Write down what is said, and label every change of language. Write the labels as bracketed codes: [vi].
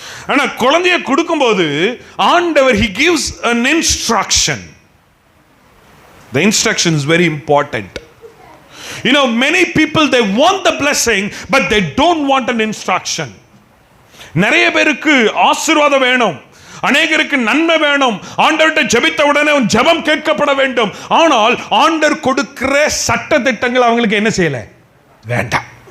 [ta] ஆனா குழந்தைய கொடுக்கும்போது ஆண்டவர் [en] he gives an instruction. The instruction is very important. You know, many people they want the blessing but they don't want an instruction. [ta] நிறைய பேருக்கு ஆசீர்வாதம் வேணும், அநேகருக்கு நன்மை வேணும், ஆண்டவர்கிட்ட ஜெபித்த உடனே ஜெபம் கேட்கப்பட வேண்டும். ஆனால் ஆண்டவர் கொடுக்கிற சட்ட திட்டங்கள் அவங்களுக்கு என்ன செய்யல, வேண்டாம்.